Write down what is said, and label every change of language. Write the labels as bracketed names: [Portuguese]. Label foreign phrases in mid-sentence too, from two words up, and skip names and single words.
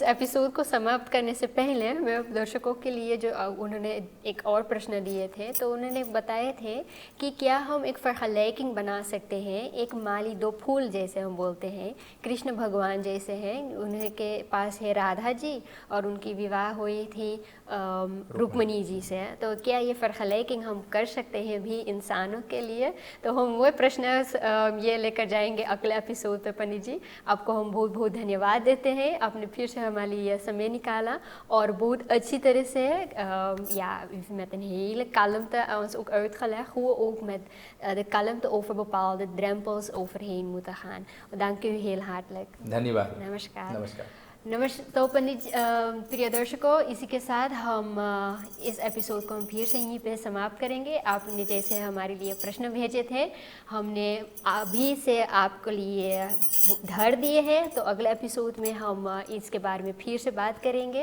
[Hindi] एपिसोड को समाप्त करने से पहले मैं दर्शकों के लिए जो उन्होंने एक और प्रश्न दिए थे, तो उन्होंने बताए थे कि क्या हम एक फरहलैकिंग बना सकते हैं, एक माली दो फूल जैसे हम बोलते हैं, कृष्ण भगवान जैसे हैं, उनके पास है राधा जी और उनकी विवाह हुई थी रुक्मणी जी से, तो क्या ये फरहलैकिंग हम कर सकते हैं भी इंसानों के लिए? तो हम वो प्रश्न ये लेकर जाएंगे अगले एपिसोड पे। पंडित जी, आपको हम बहुत बहुत धन्यवाद देते हैं, आपने फिर से हमारे लिए समय निकाला और बहुत अच्छी तरह से [Dutch] met een hele kalmte ons ook uitgelegd hoe we ook met de kalmte over bepaalde drempels overheen moeten gaan. Dank u heel hartelijk. [Hindi] धन्यवाद। नमस्कार। नमस्कार। तो पंडित प्रिय दर्शकों, इसी के साथ हम इस एपिसोड को हम फिर से यहीं पे समाप्त करेंगे। आपने जैसे हमारे लिए प्रश्न भेजे थे, हमने अभी से आपके लिए धर दिए हैं, तो अगले एपिसोड में हम इसके बारे में फिर से बात करेंगे।